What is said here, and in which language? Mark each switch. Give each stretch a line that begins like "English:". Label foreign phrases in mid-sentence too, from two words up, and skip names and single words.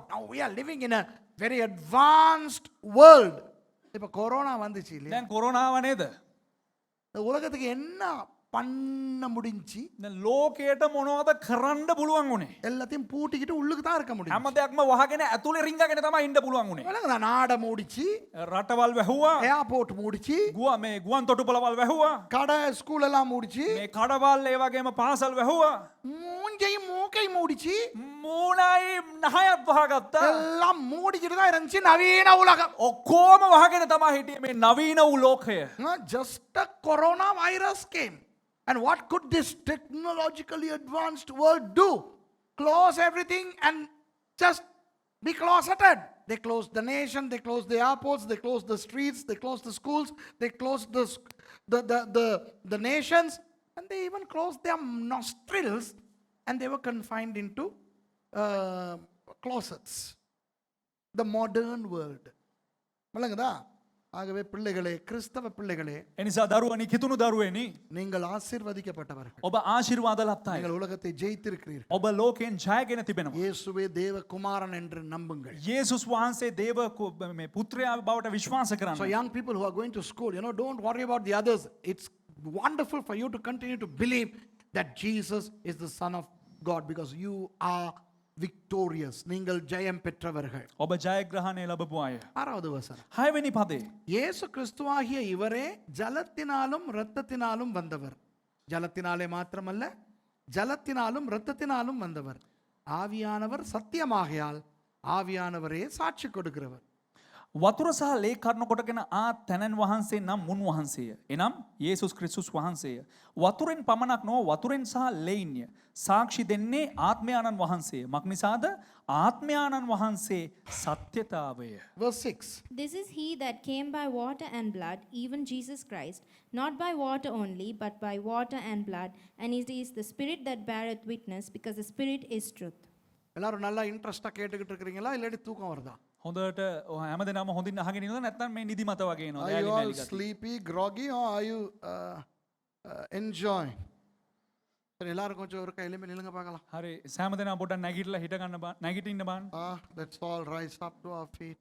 English: Now we are living in a very advanced world.
Tamil: இப்போ கொரோனா வந்துச்சு இல்லையா?
Sinhala: දැන් කොරෝනාව නේද?
Tamil: இந்த உலகத்துக்கு என்ன பண்ண முடிஞ்சி?
Sinhala: දැන් ලෝකයට මොනවද කරන්න පුළුවන් උනේ?
Tamil: எல்லாத்தையும் பூட்டிக்கிட்டு உள்ளுக்கு தான் இருக்க முடியும்.
Sinhala: හැම දෙයක්ම වහගෙන ඇතුලේ රිංගගෙන තමයි ඉන්න පුළුවන් උනේ.
Tamil: விளங்குதா? நாட மூடிச்சு,
Sinhala: රටවල් වැහුවා,
Tamil: ஏர்போர்ட் மூடிச்சு,
Sinhala: ගුවන් තොටුපළවල් වැහුවා,
Tamil: கடை ஸ்கூல் எல்லாம் மூடிச்சு,
Sinhala: මේ කඩවල් ඒ වගේම පාසල් වැහුවා,
Tamil: மூஞ்சையும் மூக்கை மூடிச்சு,
Sinhala: මූණයි නහයත් වහගත්තා.
Tamil: எல்லாம் மூடிக்கிட்டு தான் இருந்துச்சு நவீன உலகம்.
Sinhala: ඔක්කොම වහගෙන තමයි හිටියේ මේ නවීන වූ ලෝකය.
English: Just a corona virus came. And what could this technologically advanced world do? Close everything and just be closeted. They closed the nation, they closed the airports, they closed the streets, they closed the schools, they closed the nations, and they even closed their nostrils, and they were confined into closets. The modern world.
Tamil: விளங்குதா? ஆகவே பிள்ளைகளே, கிறிஸ்தவ பிள்ளைகளே,
Sinhala: එනිසා දරුවනි කිතුණු දරුවෙනි
Tamil: நீங்கள் ஆசீர்வதிக்கப்பட்டவர்கள்.
Sinhala: ඔබ ආශිර්වාද ලත් අය.
Tamil: நீங்கள் உலகத்தை ஜெயித்திருக்கிறீர்கள்.
Sinhala: ඔබ ලෝකයෙන් ජයගෙන තිබෙනවා.
Tamil: இயேசுவே தேவ குமாரன் என்று நம்புங்கள்.
Sinhala: යේසුස් වහන්සේ දේව මේ පුත්‍රයා බවට විශ්වාස So කරන්න.
English: young people who are going to school, you know, don't worry about the others. It's wonderful for you to continue to believe that Jesus is the Son of God because you are victorious.
Tamil: நீங்கள் ஜெயம் பெற்றவர்கள்.
Sinhala: ඔබ ජයග්‍රහණය ලැබපු අය.
Tamil: ஆறாவது வசனம்.
Sinhala: 6 වෙනි පදේ.
Tamil: இயேசு கிறிஸ்துவாகிய இவரே ஜலத்தினாலும் இரத்தத்தினாலும் வந்தவர். ஜலத்தினாலே மாத்திரமல்ல, ஜலத்தினாலும் இரத்தத்தினாலும் வந்தவர். ஆவியானவர் சத்தியமாகையால் ஆவியானவரே சாட்சி கொடுக்கிறவர்.
Sinhala: වතුර සහ ලේ කර්ණ කොටගෙන ආ තැනන් වහන්සේ නම් මුන් වහන්සේය. එනම් යේසුස් ක්‍රිස්තුස් වහන්සේය. වතුරෙන් පමණක් නොව වතුරෙන් සහ ලේන්ය. සාක්ෂි දෙන්නේ ආත්මයාණන් වහන්සේය. මක්නිසාද ආත්මයාණන් වහන්සේ සත්‍යතාවය.
English: Verse 6. This is he that came by water and blood, even Jesus Christ, not by water only, but by water and blood. And it is the Spirit that beareth witness, because the Spirit is truth.
Tamil: எல்லாரும் நல்லா இன்ட்ரெஸ்டா கேட்டுக்கிட்டு இருக்கிறீங்களா? இல்லாட்டி தூக்கம் வருதா?
Sinhala: හොඳට හැම දෙනාම හොඳින් අහගෙන ඉන්නවද නැත්නම් මේ නිදිමත වගේ එනවද?
English: Are you all sleepy, groggy, or are you enjoying?
Tamil: சரி, எல்லாரும் கொஞ்சம் ஒரு கையில நில்லுங்க பார்க்கலாம்.
Sinhala: හරි සෑම දෙනා පොඩ්ඩක් නැගිටලා හිට ගන්න බා නැගිටින්න බලන්න.
English: Let's all rise up to our feet.